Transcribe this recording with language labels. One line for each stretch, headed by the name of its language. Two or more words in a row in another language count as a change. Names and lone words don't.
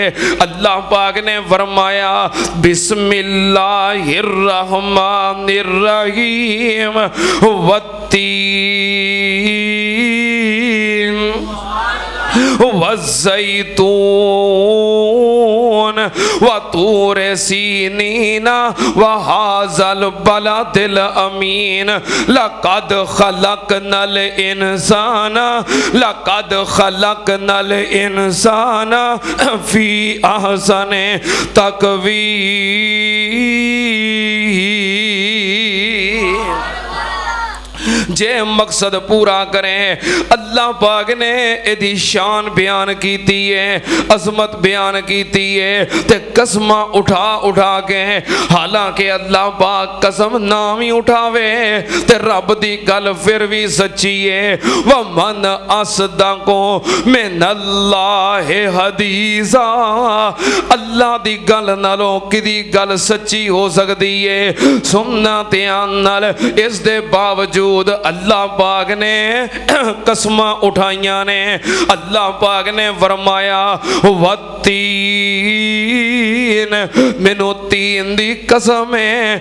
Punjabi: اللہ پاک نے فرمایا
Arabic: بسم الله الرحمن الرحيم والتين والزيتون وطور سينين وهذا البلد الأمين لقد خلقنا الإنسان في أحسن تقويم.
Punjabi: جے مقصد پورا کریں اللہ پاک نے اہدی شان بیان کیتی ہے عظمت بیان کیتی ہے تے قسماں اٹھا اٹھا کے حالانکہ اللہ پاک قسم نام ہی اٹھاوے تے رب دی گل پھر بھی سچی ہے.
Arabic: ومن أصدق من الله حديثا.
Punjabi: اللہ دی گل نالوں کدی گل سچی ہو سکتی ہے. سننا دھیان نال اس دے باوجود اللہ پاک نے قسماں اٹھائیاں نے. اللہ پاک نے فرمایا والتین مینوں تین دی قسم ہے